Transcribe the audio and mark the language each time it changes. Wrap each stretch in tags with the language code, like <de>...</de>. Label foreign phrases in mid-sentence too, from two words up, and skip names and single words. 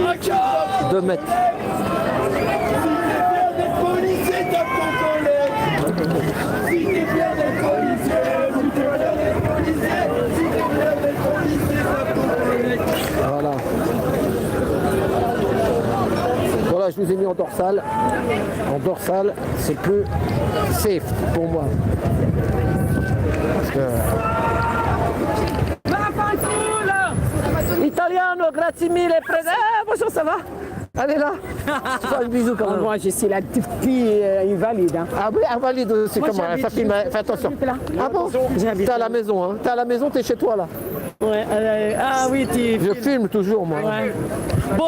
<fr>2 mètres. Voilà. Voilà, je vous ai mis en dorsale. En dorsale, c'est plus safe pour moi. Parce que...</fr> <it>Italiano, grazie mille,</it> <fr>bonjour, ça va? Allez là, je fais un bisou quand même. Moi je suis la petite fille invalide. Hein. Ah oui, invalide aussi, comment? Ça filme, fais attention. Ah bon? T'es à la maison, hein? T'es à la maison, t'es chez toi là? Ouais, ah oui, tu... Je filme toujours moi.</fr>